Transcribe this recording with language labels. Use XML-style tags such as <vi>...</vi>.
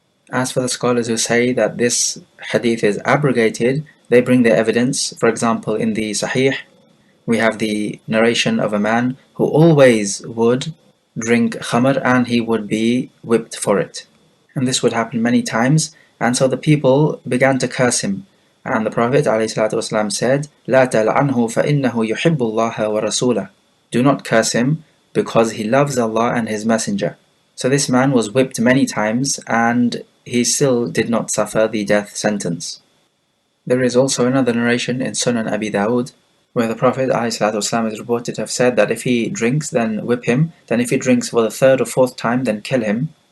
<en>As for the scholars who say that this hadith is abrogated, they bring their evidence. For example, in the Sahih, we have the narration of a man who always would drink khamr and he would be whipped for it. And this would happen many times, and so the people began to curse him. And the Prophet ﷺ said,</en> <ar>لا تلعنه فإنه يحب الله ورسوله.</ar> <en>Do not curse him, because he loves Allah and His Messenger. So this man was whipped many times, and he still did not suffer the death sentence. There is also another narration in Sunan Abi Dawud, where the Prophet ﷺ is reported to have said that if he drinks, then whip him, then if he drinks for the third or fourth time, then kill him.</en>